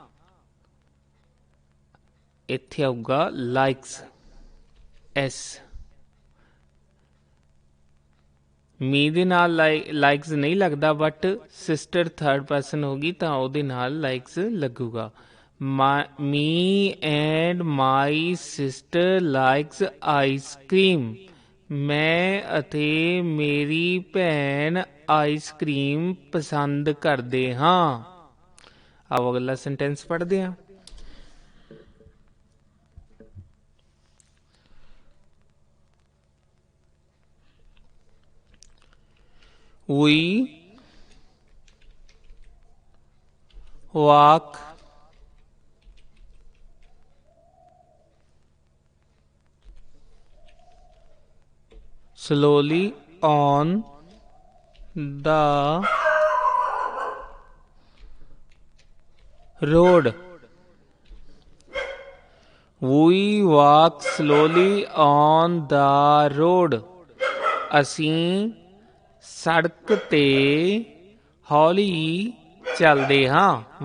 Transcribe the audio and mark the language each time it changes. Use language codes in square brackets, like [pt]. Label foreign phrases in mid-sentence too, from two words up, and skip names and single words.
[pa] ਇੱਥੇ ਆਊਗਾ ਲਾਈਕਸ, ਐਸ। ਮੀ ਦੇ ਨਾਲ ਲਾਈਕਸ ਨਹੀਂ ਲੱਗਦਾ, [en] but sister third person [pa] ਹੋ ਗਈ ਤਾਂ ਉਹਦੇ ਨਾਲ ਲਾਈਕਸ ਲੱਗੂਗਾ। [en] Me and my sister likes ice cream. [pa] ਮੈਂ ਅਤੇ ਮੇਰੀ ਭੈਣ ਆਈਸਕ੍ਰੀਮ ਪਸੰਦ ਕਰਦੇ ਹਾਂ। ਆਓ ਅਗਲਾ ਸੈਂਟੈਂਸ ਪੜ੍ਹਦੇ ਹਾਂ। [en] We walk slowly on the road. We walk slowly on the road. [pa] ਅਸੀਂ ਸੜਕ ਤੇ ਹੌਲੀ ਚੱਲਦੇ ਹਾਂ।